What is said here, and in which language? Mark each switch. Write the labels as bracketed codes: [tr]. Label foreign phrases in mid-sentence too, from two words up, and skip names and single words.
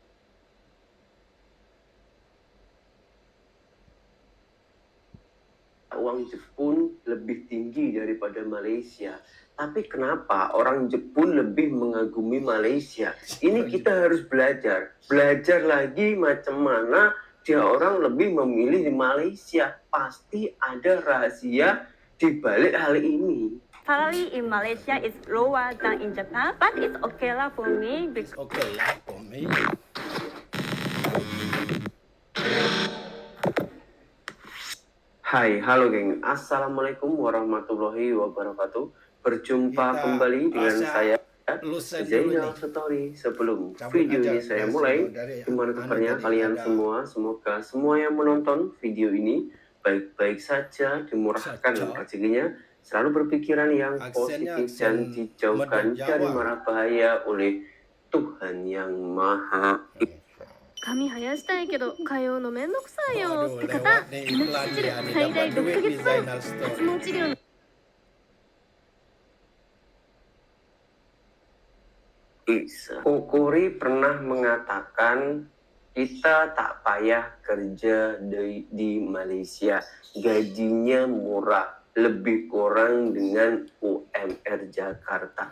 [ms] Uang Jepun lebih tinggi daripada Malaysia. Tapi kenapa orang Jepun lebih mengagumi Malaysia? Ini kita harus belajar. Belajar lagi macam mana dia orang lebih memilih di Malaysia. [id] Pasti ada rahasia di balik hal ini. [en] Salary in Malaysia is lower than in Japan, but it's okay lah for me. It's okay for me. [id] Hai, halo geng. [ar] السلام عليكم ورحمة الله وبركاته. [id] Berjumpa kembali dengan saya, Zainal Story. Sebelum video ini saya mulai, gimana kabarnya kalian semua? Semoga semua yang menonton video ini baik-baik saja, dimurahkan rezekinya, selalu berpikiran yang positif dan dijauhkan dari mara bahaya oleh Tuhan Yang Maha. [ja] 髪生やしたいけど通うのめんどくさいよって方、命知る最大6ヶ月分脱毛治療。 [ms] Kokori pernah mengatakan kita tak payah kerja di Malaysia, gajinya murah, lebih kurang dengan UMR Jakarta.